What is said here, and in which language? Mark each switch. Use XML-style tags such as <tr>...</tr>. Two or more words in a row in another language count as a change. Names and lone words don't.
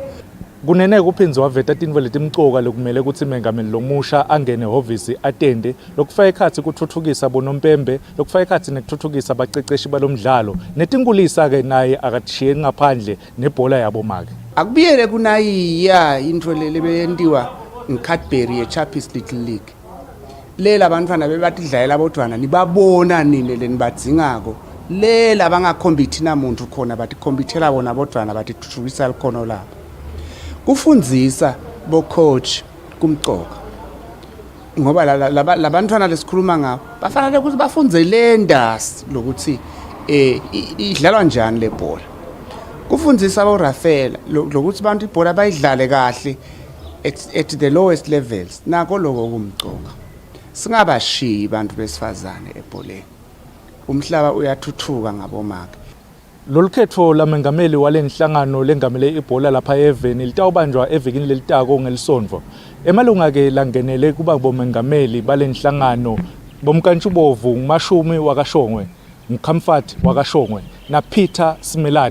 <ss>Kunene kuphinzwa waveta tinvo letimcoka lokumele ukuthi mengameli lomusha angene ehhovisi atende lokufaka ekhathi kuthuthukisa bonompembe lokufaka ekhathi nekuthuthukisa abaceceshi balomdlalo netingulisa ke naye akathiye ngaphandle nebhola yabo make. Akubiyele kunayiya into lebeyentiwa ngeCadbury eChappies Little League. Lela abantwana bebatidlalela bodwana nibabona nini lenibadzingako. Lela abangakhombiti namuntu khona bathi khombithela bona bodwana bathi thuthukisa likhono labo. Kufundzisa bo coach kumcoka ngoba labantwana lesikhuluma ngabo bafanele ukuthi bafunze lendas lokuthi idlalwa njani le bhola. Kufundzisa bo Rafael lokuthi abantu ibhola bayidlale kahle</ss> <en>at the lowest levels</en> <ss>nako lokho kumcoka. singabashiyi abantu besifazane ebholeni. Umhlaba uyathuthuka ngabomake. Lolu khetho lamengameli walenhlangano lengamele ibhola lapha eveni litawubanjwa evikini lelitako ngelisonto. Emalunga-ke langenele kuba bomengameli balenhlangano bomkantshubovu ngumashumi wakashongwe, ngumkhamfati wakashongwe na Peter Simelane.</ss>